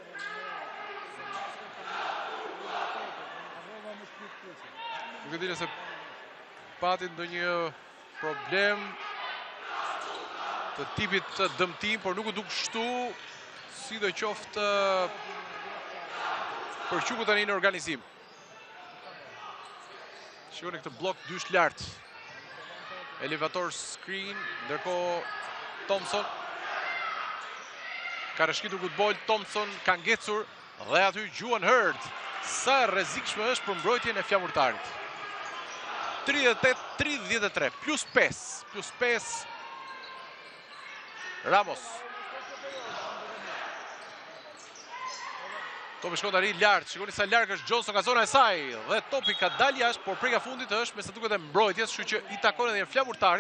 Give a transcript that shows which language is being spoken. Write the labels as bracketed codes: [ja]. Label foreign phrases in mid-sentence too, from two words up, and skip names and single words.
[sq] Nuk e di nëse pati ndonjë problem të tipit të dëmtim, por nuk u duk shtu, sidoqoftë për Quku tani në organizim. Shikoni këtë blok dysh lart. [en] Elevator screen, [sq] ndërkohë Thompson ka rëshkitur [en] good ball, [sq] Thompson ka ngecur dhe aty Gjuan Hurd. Sa rrezikshme është për mbrojtjen e flamurtarit. 38-33, plus 5. Ramos. Topi shkon tani lart, shikoni sa larg është Johnson nga zona e saj dhe topi ka dalë jashtë, por preka fundit është me sa duket e mbrojtjes, kështu që i takon edhe flamurtarit.